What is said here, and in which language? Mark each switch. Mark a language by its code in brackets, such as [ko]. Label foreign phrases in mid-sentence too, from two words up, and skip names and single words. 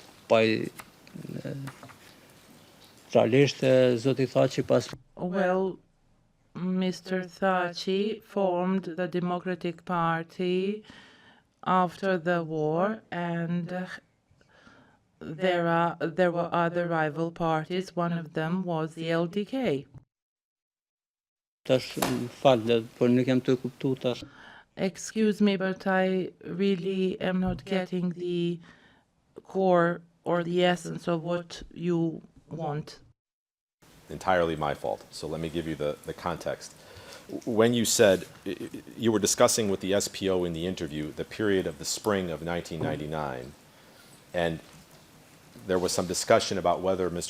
[sq] Realisht zoti Thaçi pas [en] Well, Mr. Thaçi formed the Democratic Party after the war, and there were other rival parties. One of them was the LDK. [sq] tash më fal, por nuk jam të kuptu tash. [en] Excuse me, but I really am not getting the core or the essence of what you want. Entirely my fault. So let me give you the context. When you said, you were discussing with the SPO in the interview the period of the spring of 1999, and there was some discussion about whether Mr.